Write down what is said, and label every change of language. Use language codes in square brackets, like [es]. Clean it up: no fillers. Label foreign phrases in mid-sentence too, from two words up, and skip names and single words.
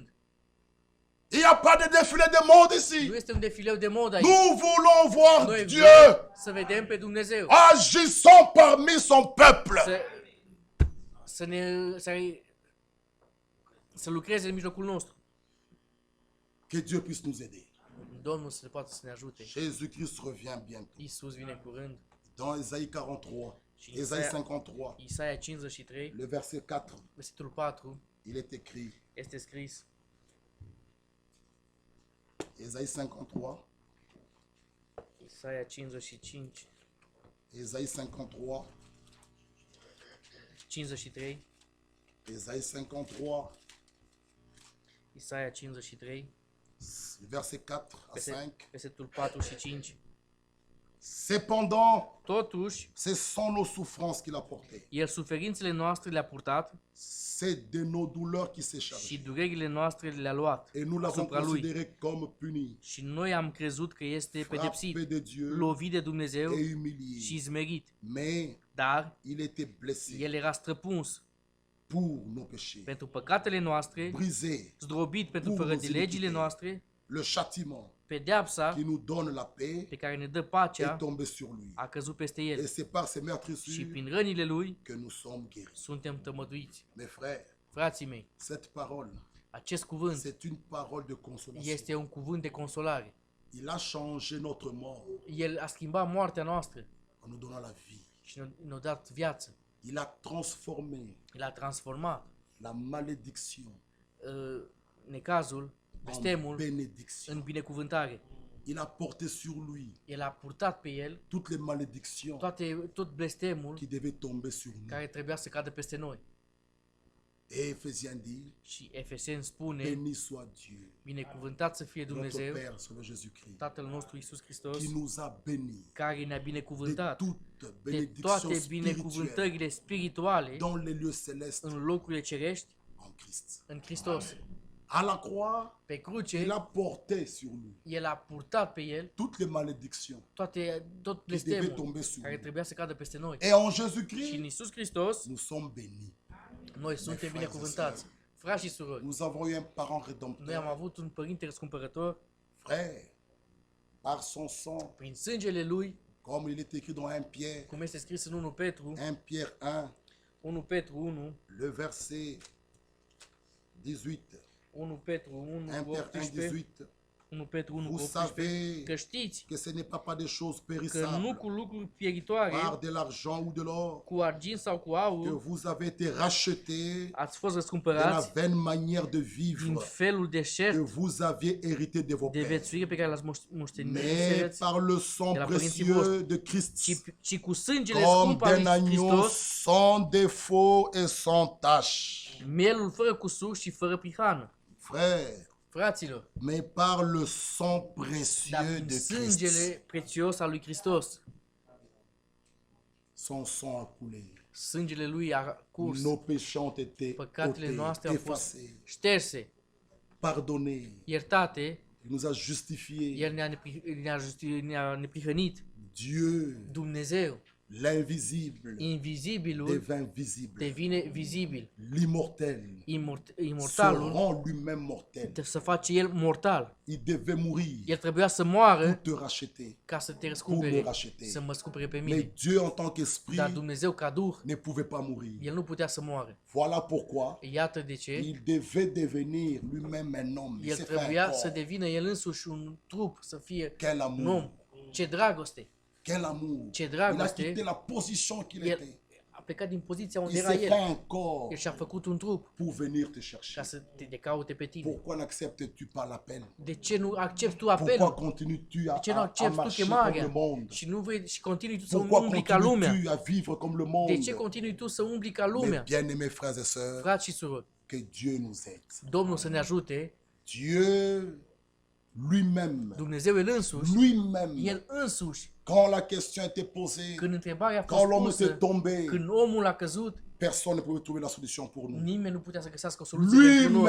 [fr] Il n'y a pas de défilé de monde ici. [ro] Nu este un defileu de mod aici. [fr] Nous voulons voir [ro] Noi [fr] Dieu [ro] vrem să vedem pe Dumnezeu. [fr] agissant parmi son peuple. [ro] Să lucreze în mijlocul nostru. [fr] Que Dieu puisse nous aider. [ro] Domnul să poată să ne ajute. [fr] Jésus-Christ revient bientôt. [ro] Iisus vine în curând. [fr] Dans Ésaïe 43, [ro] Și [fr] Ésaïe 53, [ro] Isaia 53, [fr] le verset 4, [ro] versetul 4, [fr] il est écrit, [ro] este scris. [fr] Ésaïe 53, [ro] Isaia 55, [fr] Ésaïe 53, [ro] 53, [fr] Ésaïe 53, [ro] Isaia 53, [fr] verset 4 à 5. [ro] versetul 4 și 5. [fr] Cependant, [ro] Totuși, [fr] ce sont nos souffrances qu'il a portées. [ro] El suferințele noastre le-a purtat [fr] C'est de nos douleurs qu'il s'est [ro] și [fr] chargé. [ro] durerile noastre le-a luat [fr] Et nous l'avons [ro] asupra Lui. [fr] considéré comme puni, [ro] Și noi am crezut că este pedepsit, [fr] frappé de Dieu [ro] lovit de Dumnezeu [fr] et [ro] și [fr] humilié. [ro] zmerit. [fr] Mais [ro] Dar [fr] il était blessé [ro] El era străpuns [fr] pour nos péchés, [ro] pentru păcatele noastre, [fr] brisé. [ro] zdrobit pentru fără de legile noastre, [fr] Le châtiment [ro] pedeapsa [fr] qui nous donne la paix [ro] pe care ne dă [fr] est [ro] pacea [fr] tombé sur lui. [ro] a căzut peste [fr] Et [ro] El. [fr] c'est par ses [ro] Și [fr] meurtrissures [ro] prin rănile Lui [fr] que nous sommes guéris. [ro] suntem tămăduiți. [fr] Mes frères, [ro] Frații mei, [fr] cette parole, [ro] acest cuvânt [fr] c'est une parole de consolation. [ro] este un cuvânt de consolare. [fr] Il a changé notre mort [ro] El a schimbat moartea noastră [fr] en nous donnant la vie. [ro] și ne-a dat viață. [fr] Il a transformé [ro] El a transformat [fr] la malédiction [ro] necazul, [fr] en [ro] blestemul, [fr] bénédiction. [ro] în binecuvântare. [fr] Il a porté sur lui [ro] El a purtat pe el [fr] toutes les malédictions [ro] tot blestemul [fr] qui devaient tomber sur nous. [ro] care trebuia să cadă peste noi. [fr] Et Éphésiens dit, [ro] Și Efeseni spune, [fr] béni soit Dieu, [ro] binecuvântat să fie [fr] notre [ro] Dumnezeu, [fr] Père, Seigneur Jésus-Christ, [ro] Tatăl nostru Iisus Hristos, [fr] qui nous a bénis [ro] care ne-a [fr] de [ro] binecuvântat [fr] toute [ro] de [fr] bénédiction [ro] toate [fr] spirituelle [ro] binecuvântările spirituale [fr] dans les lieux célestes [ro] în locurile cerești [fr] en Christ. [ro] în Hristos. [fr] À la croix, [ro] Pe [fr] il [ro] cruce, [fr] a porté sur lui [ro] El a purtat pe El [fr] toutes les malédictions [ro] tot [fr] qui devaient [ro] blestemul [fr] tomber sur [ro] care [fr] lui. [ro] trebuia să cadă peste noi. [fr] Et en [ro] Și în [fr] Jésus-Christ, [ro] Iisus Hristos, [fr] nous sommes bénis. [ro] noi suntem binecuvântați. Frați și surori, [fr] Nous avons eu un parent [ro] noi am [fr] rédempteur. [ro] avut un părinte răscumpărător [fr] Frère, par son sang, [ro] prin sângele Lui, [fr] comme il est écrit dans 1 Pierre, [ro] cum este scris în 1 Petru, [fr] 1 Pierre 1, [ro] 1 Petru 1, [fr] le verset 18. [ro] 1 Petru 1, [fr] 1 Pierre 1, 18, [ro] 18. 1 Petru 1 cu [fr] Vous [ro] 18, [fr] savez [ro] că știți [fr] que ce n'est pas des choses [ro] că nu [fr] périssables, [ro] cu lucruri pieritoare, [fr] par de l'argent ou de l'or, [ro] cu argint sau cu [fr] que [ro] aur, [fr] vous avez été rachetés [ro] ați fost [fr] de la [ro] răscumpărați [fr] vaine manière de [ro] din [fr] vivre [ro] felul [fr] que [ro] deșert [fr] vous aviez hérité de vos [ro] de [fr] pères, [ro] viețuire pe care l-ați moștenit, [fr] mais par le sang [ro] de la părinții [fr] précieux de Christ, [ro] ci cu sângele [fr] comme [ro] scump al [fr] d'un [ro] lui [fr] agneau [ro] Hristos, [fr] sans défaut et sans tache. [ro] mielul fără cusur și fără prihană. [fr] Frère, [ro] Fraților, [fr] mais par le sang [ro] dar [fr] précieux [ro] prin [fr] de Christ, [ro] sângele prețios al lui Hristos, [fr] son sang a coulé. [ro] sângele lui a curs, [fr] Nos péchés ont été [ro] păcatele [fr] ôtés, [ro] noastre au fost [fr] effacés, [ro] șterse, [fr] pardonnés. [ro] iertate, [fr] Il nous a justifiés. [ro] El ne-a neprihănit. [fr] Dieu, [ro] Dumnezeu, [fr] l'invisible, [ro] invizibilul, [fr] devint visible. [ro] devine vizibil. [fr] L'immortel se [ro] Imortalul [fr] rend lui-même mortel. [ro] să face el mortal. [fr] Il devait mourir [ro] El trebuia să moară [fr] pour te racheter. [ro] ca să te [fr] Pour [ro] răscumpere, [fr] me racheter. [ro] să mă scumpere pe [fr] Mais [ro] mine. [fr] Dieu, en tant qu'esprit, [ro] Dar Dumnezeu, ca Duh, [fr] ne pouvait pas mourir. [ro] el nu putea să moară. [fr] Voilà pourquoi [ro] Iată de ce [fr] il devait devenir lui-même un homme. Il [ro] el [fr] s'est fait un [ro] trebuia să [fr] corps. [ro] devină el însuși un trup, să fie [fr] Quel [ro] un [fr] amour! [ro] om. Ce dragoste! [fr] Quel amour! [ro] Ce [fr] Il a [ro] dragoste! [fr] quitté la position qu'il [ro] El [fr] était. [ro] a plecat din poziția [fr] Il [ro] unde era [fr] s'est fait [ro] el. [fr] un corps [ro] El și-a făcut un trup [fr] pour venir te [ro] ca [fr] chercher. [ro] să te caute pe tine. [fr] Pourquoi n'acceptes-tu pas l'appel? [ro] De ce nu accepti tu [fr] Pourquoi [ro] apelul? [fr] continues-tu [ro] De ce nu [fr] à [ro] accepti tu [fr] marcher comme le [ro] chemarea? [fr] monde? [ro] Și nu vrei și continui tu să [fr] Pourquoi [ro] umbli ca lumea? [fr] continues-tu à vivre comme le [ro] De [fr] monde? [ro] ce continui tu să umbli ca [fr] Mes [ro] lumea? [fr] bien-aimés frères et sœurs, [ro] Frați și surori, [fr] que Dieu nous aide. [ro] Domnul să ne ajute, [fr] Dieu lui-même, [ro] Dumnezeu el însuși, [fr] lui-même, [ro] el însuși, [fr] quand la question était posée, [ro] când întrebarea a fost [fr] quand l'homme [ro] pusă, [fr] était tombé, [ro] când omul a căzut, [fr] personne ne pouvait trouver la solution pour nous. [ro] nimeni nu putea să găsească o soluție pentru noi.